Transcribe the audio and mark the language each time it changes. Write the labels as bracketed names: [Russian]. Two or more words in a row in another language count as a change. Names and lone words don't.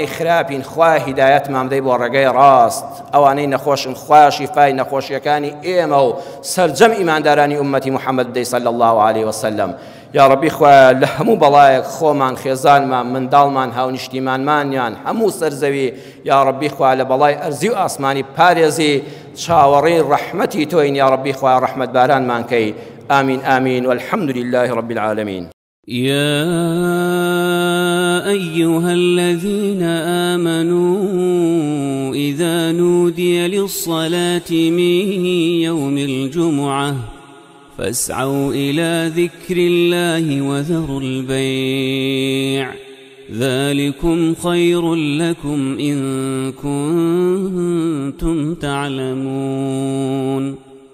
[Central Kurdish] خراپین خوای هیدایەتمان بدەی بۆ ڕێگەی ڕاست ئەوانەی نەخۆشن خوای شیفای نەخۆشیەکانی ئێمە و سەرجەم ئیماندارانی ئومەتی محەممەد بدەی [Arabic] صلی الله عليه وسلم یا ربی [Central Kurdish] خوای لە هەموو بەڵایەک خۆمان خێزانمان منداڵمان هاونیشتیمانمانیان هەموو سەرزەوی [Arabic] یا ربی [Central Kurdish] خوای لە بەڵای ئەرزی و ئاسمانی پارێزی چاوەڕێی ڕەحمەتی تۆین [Arabic] یا ربی [Central Kurdish] خوای ڕەحمەت بارانمان کەی [Arabic] آمین آمین والحمد لله رب العالمين. يا أيها الذين آمنوا إذا نودي للصلاة من يوم الجمعة فاسعوا إلى ذكر الله وذروا البيع ذلكم خير لكم إن كنتم تعلمون.